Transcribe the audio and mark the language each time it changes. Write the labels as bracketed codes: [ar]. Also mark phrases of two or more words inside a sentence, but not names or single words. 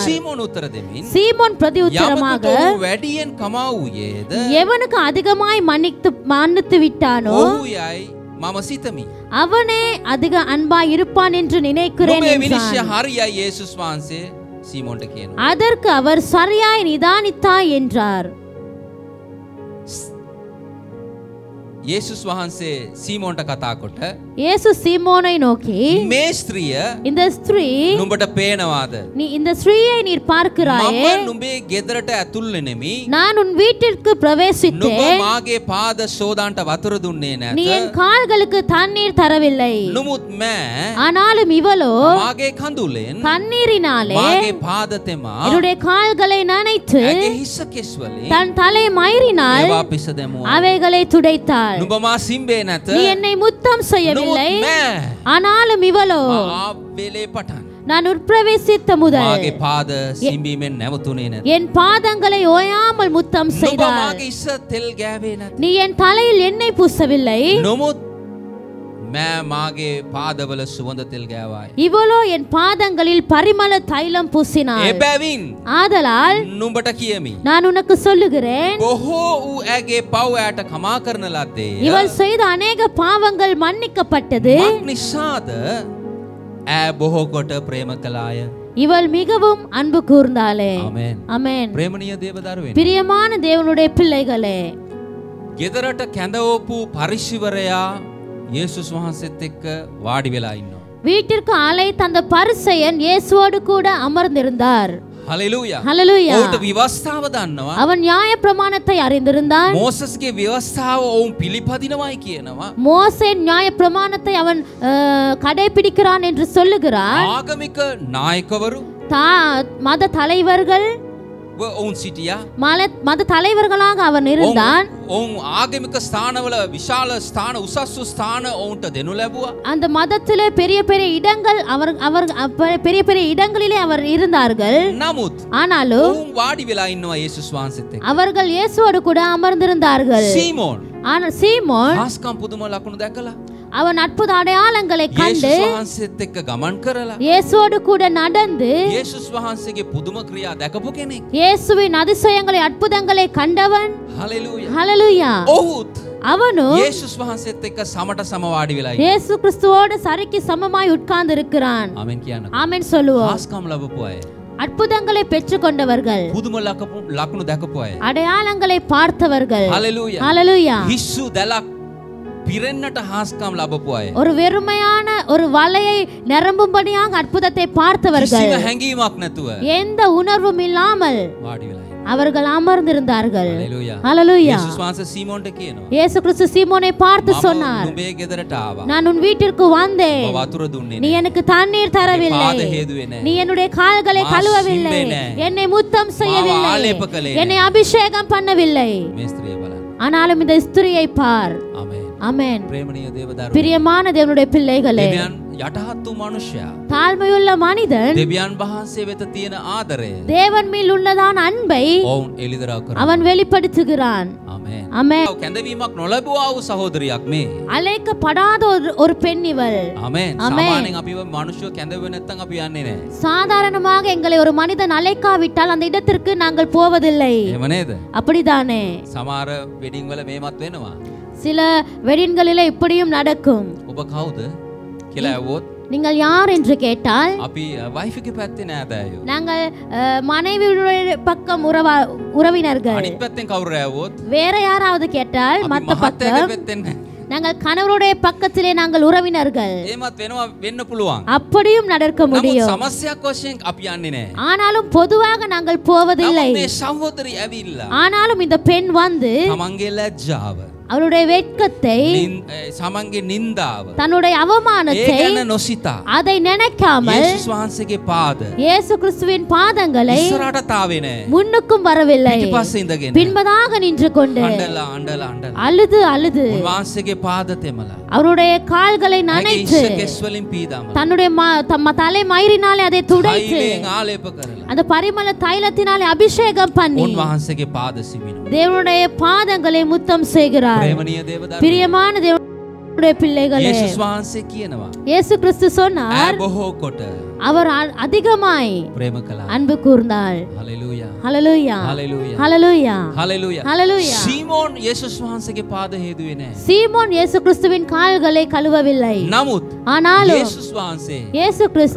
[si] සීමෝන් උත්තර දෙමින් [ta] சீமோன் பிரதியுத்தரமாக, [si] යමෙකුට ඔහු වැඩියෙන් කමා වූයේද [ta] எவனுக்கு அதிகமாய் மன்னித்து விட்டானோ [si] ඔහු යයි මම සිතමි. [ta] அவனே அதிக அன்பாய் இருப்பான் என்று நினைக்கிறேன் [si] ඔබේ [ta] என்றான். [si] විනිශ්චය හරියයි යේසුස් වහන්සේ සීමෝන්ට කියනවා. [ta] அதற்கு அவர், சரியாய் நிதானித்தாய் என்றார். [si] යේසුස් වහන්සේ සීමෝන්ට කතා කොට [ta] இயேசு சீமோனை நோக்கி, [si] මේ ස්ත්‍රිය [ta] இந்த ஸ்திரீ, [si] නුඹට පේනවාද? [ta] நீ இந்த ஸ்திரீயை நீர் பார்க்கிறாயே, [si] මම නුඹේ ගෙදරට ඇතුල් වෙනෙමි. [ta] நான் உன் வீட்டிற்கு [si] නුඹ [ta] பிரவேசித்தேன், [si] මාගේ පාද සෝදාන්ට වතුර දුන්නේ [ta] நீ [si] නැත. [ta] என் கால்களுக்கு தண்ணீர் தரவில்லை. [si] නුමුත් මෑ [ta] ஆனாலும் இவளோ [si] මාගේ කඳුලෙන් [ta] கண்ணீரினாலே [si] මාගේ පාද තෙමා [ta] என்னுடைய கால்களை நனைத்து [si] ඇගේ හිස කෙස්වලින් [ta] தன் தலை மயிரினால் [si] ඒවා පිස දැමුවා. [ta] அவைகளை துடைத்தாள். [si] නුඹ මා සිම්බේ නැත. [ta] நீ என்னை முத்தம் செய்யவில்லை. [si] නුමුත් මෑ [ta] ஆனாலும் இவளோ [si] ආබෙලේ පටන් [ta] நான் உட்பிரவேசித்த முதல் [si] මාගේ පාද සිම්බීමෙන් නැවතුනේ නැත. [ta] என் பாதங்களை ஓயாமல் முத்தம் [si] නුඹ [ta] செய்தாள். [si] මාගේ ඉස්ස තෙල් ගෑවේ නැත. [ta] நீ என் தலையில் எண்ணெய் பூசவில்லை. [si] නොමුත් මෑ මාගේ පාදවල සුවඳ තෙල් ගෑවායි. [ta] இவளோ என் பாதங்களில் பரிமள தைலம் பூசினாள். [si] එබැවින් [ta] ஆதலால் [si] නුඹට කියමි. [ta] நான் உனக்கு சொல்லுகிறேன், [si] බොහෝ වූ ඇගේ පව් ෑට කමා කරන ලද්දේය. [ta] இவள் செய்த அநேக பாவங்கள் மன்னிக்கப்பட்டது. [si] මක් නිසාද ඈ බොහෝ කොට ප්‍රේම කළාය. [ta] இவள் மிகவும் அன்பு கூர்ந்தாளே. [si] ආමෙන්. [ta] ஆமென். [si] ප්‍රේමණීය දේවදරුවෙනි. [ta] பிரியமான தேவனுடைய பிள்ளைகளே, [si] ගෙදරට කැඳවපු පරිශිවරයා යේසුස් වහන්සේත් එක්ක වාඩි වෙලා ඉන්නවා. [ta] வீட்டிற்கு அழைத்த அந்த பரிசேயன் இயேசுவோடு கூட அமர்ந்திருந்தார். [si] හලෙලූයා. [ta] ஹல்லேலூயா. [si] ඔහුට විවස්ථාව දන්නවා. [ta] அவன் நியாய பிரமாணத்தை அறிந்திருந்தான். [si] මෝසස්ගේ විවස්ථාව ඔවුන් පිළිපදිනවයි කියනවා. [ta] மோசே நியாய பிரமாணத்தை அவன் கடைபிடிக்கிறான் என்று சொல்லுகிறார். [si] ආගමික නායකවරු [ta] மத தலைவர்கள் [si] ඔවුන් සිටියා. [ta] மத தலைவர்களாக அவன் இருந்தான். [si] ඔවුන් ආගමික ස්ථානවල විශාල ස්ථාන උසස් ස්ථාන ඔවුන්ට දෙනු ලැබුවා. [ta] அந்த மதத்திலே பெரிய பெரிய இடங்கள் பெரிய பெரிய இடங்களிலே அவர் இருந்தார்கள். [si] නමුත් [ta] ஆனாலும் [si] ඔවුන් වාඩි වෙලා ඉන්නවා යේසුස් වහන්සේත් එක්ක. [ta] அவர்கள் இயேசுவோடு கூட அமர்ந்திருந்தார்கள். [si] සීමෝන් [ta] ஆனால் சீமோன் [si] හාස්කම් පුදුම ලකුණු දැකලා [ta] அவன் அற்புத அடையாளங்களை கண்டு [si] යේසුස් වහන්සේත් එක්ක ගමන් කරලා [ta] இயேசுவோடு கூட நடந்து [si] යේසුස් වහන්සේගේ පුදුම ක්‍රියා දැකපු කෙනෙක්. [ta] இயேசுவின் அதிசயங்களை அற்புதங்களை கண்டவன். [si] හලෙලූයා. [ta] ஹல்லேலூயா. [si] ඔහුත් [ta] அவனும் [si] යේසුස් වහන්සේත් එක්ක සමට සම වාඩි වෙලා ඉන්නවා. [ta] இயேசு கிறிஸ்துவோடு சரிக்கு சமமாய் உட்கார்ந்து இருக்கிறான். [si] ආමෙන් කියන්න. [ta] ஆமென் சொல்லுவோம். [si] හාස්කම් ලැබපු අය. [ta] அற்புதங்களை பெற்றுக்கொண்டவர்கள், [si] පුදුම ලකුණු දැකපු අය. [ta] அடையாளங்களை பார்த்தவர்கள். [si] හලෙලූයා. [ta] ஹல்லேலூயா. [si] හිස්සු දැලක් පිරෙන්නට හාස්කම් ලැබපු අය. [ta] ஒரு வெறுமையான ஒரு வலையை நிரம்பும்படியாக அற்புதத்தை பார்த்தவர்கள், [si] කිසිම හැඟීමක් නැතුව [ta] எந்த உணர்வும் இல்லாமல் [si] වාඩි වෙලා ඉන්නවා. [ta] அவர்கள் அமர்ந்திருந்தார்கள். [si] හලෙලූයා. [ta] ஹல்லேலூயா. [si] යේසුස් වහන්සේ සීමෝන්ට කියනවා. [ta] இயேசு கிறிஸ்து சீமோனை பார்த்து [si] මම [ta] சொன்னார், [si] නුඹේ ගෙදරට ආවා. [ta] நான் உன் வீட்டிற்கு வந்தேன், [si] ඔබ වතුර දුන්නේ [ta] நீ [si] නැහැ. [ta] எனக்கு தண்ணீர் தரவில்லை, [si] පාද හේදුවේ නැහැ. [ta] நீ என்னுடைய கால்களை [si] மா [ta] கழுவவில்லை, [si] சிம்பே නැහැ. [ta] என்னை முத்தம் [si] ආලේප [ta] செய்யவில்லை, [si] කළේ [ta] என்னை அபிஷேகம் பண்ணவில்லை. [si] මේ ස්ත්‍රිය බලන්න. [ta] ஆனாலும் இந்த ஸ்திரியை பார். [si] ආමෙන්. [ta] ஆமென். [si] ප්‍රේමණීය දේවදරුවෝ. [ta] பிரியமான தேவனுடைய பிள்ளைகளே, [si] දෙවියන් යටහත් වූ මනුෂ්‍යයා [ta] தாழ்மையுள்ள மனிதன் [si] දෙවියන් වහන්සේ වෙත තියෙන ආදරය [ta] தேவன் மேல் உள்ளதான அன்பை [si] ඔවුන් එළිදරව් කරනවා. [ta] அவன் வெளிப்படுத்துகிறான். [si] ආමෙන්. [ta] ஆமென். [si] කැඳවීමක් නොලැබුවා වූ සහෝදරියක් මේ. [ta] அழைக்கப்படாத ஒரு பெண் இவள். [si] ආමෙන්. [ta] ආමෙන්. [si] සාමාන්‍යයෙන් අපිව මිනිස්සු කැඳවෙන්නේ නැත්නම් අපි යන්නේ නැහැ. [ta] சாதாரணமாக எங்களை ஒரு மனிதன் அழைக்காவிட்டால் அந்த இடத்திற்கு நாங்கள் போவதில்லை. [si] එහෙම නේද? [ta] அப்படிதானே? [si] සමහර වෙඩින් වල මේමත් වෙනවා. [ta] சில வெடின்களிலே இப்படியும் நடக்கும். [si] ඔබ කවුද කියලා ඇහුවොත් [ta] நீங்கள் யார் என்று கேட்டால் [si] අපි වයිෆ් එකේ පැත්තේ නෑදෑයෝ. [ta] நாங்கள் மனைவியுடைய பக்கம் உறவினர்கள். [si] අනිත් පැත්තෙන් කවුරු ඇහුවොත් [ta] வேற யாராவது கேட்டால் [si] අපි [ta] மத்த [si] මහත්තයාගේ [ta] பக்கம் [si] පැත්තෙන් [ta] நாங்கள் கணவருடைய பக்கத்திலே நாங்கள் உறவினர்கள். [si] එහෙමත් වෙනවා වෙන්න පුළුවන්. [ta] அப்படியும் நடக்க [si] නමුත් [ta] முடியும். [si] සමස්තයක් වශයෙන් අපි යන්නේ නැහැ. [ta] ஆனாலும் பொதுவாக நாங்கள் போவதில்லை. [si] මේ සහෝදරි ඇවිල්ලා [ta] ஆனாலும் இந்த பெண் வந்து [si] තමන්ගේ ලැජ්ජාව [ta] அவளுடைய வெட்கத்தை [si] සමන්ගේ නින්දාව [ta] தன்னுடைய அவமானத்தை [si] ඒකන නොසිතා [ta] அதை நினைக்காமல் [si] යේසුස් වහන්සේගේ පාද [ta] இயேசு கிறிஸ்துவின் பாதங்களை [si] ඉස්සරහට තාවේ නැහැ. [ta] முன்னுக்கும் வரவில்லை, [si] පිටිපස්සේ ඉඳගෙන [ta] பின்பதாக நின்று கொண்டு [si] අඬලා අඬලා අඬලා [ta] அழுது அழுது [si] උන්වහන්සේගේ පාද තෙමලා [ta] அவருடைய கால்களை நனைத்து [si] කෙස් වලින් පීදාමලා [ta] தன்னுடைய தலை மயிரினாலே அதை துடைத்து [si] තෛලයෙන් ආලේප කරලා [ta] அந்த பரிமள தைலத்தினாலே அபிஷேகம் பண்ணி [si] උන්වහන්සේගේ පාද සිමිනවා. [ta] தேவனுடைய பாதங்களை முத்தம் செய்கிறார். [si] ප්‍රේමණීය දේවදත්ත [ta] பிரியமான தேவனுடைய பிள்ளைகளே, [si] යේසුස් වහන්සේ කියනවා [ta] இயேசு கிறிஸ்து சொன்னார், [si] බොහෝ කොට [ta] அவர் அதிகமாய் [si] ප්‍රේම කළා. [ta] அன்பு கூர்ந்தாள். [si] හලෙලූයා [ta] ஹalleluya [si] හලෙලූයා [ta] ஹalleluya [si] හලෙලූයා. [ta] ஹalleluya. [si] සීමෝන් යේසුස් වහන්සේගේ පාද හේදුවේ නැහැ. [ta] சீமோன் இயேசு கிறிஸ்துவின் கால்களை கழுவவில்லை. [si] නමුත් [ta] ஆனாலும் [si] යේසුස් වහන්සේ [ta] இயேசு கிறிஸ்து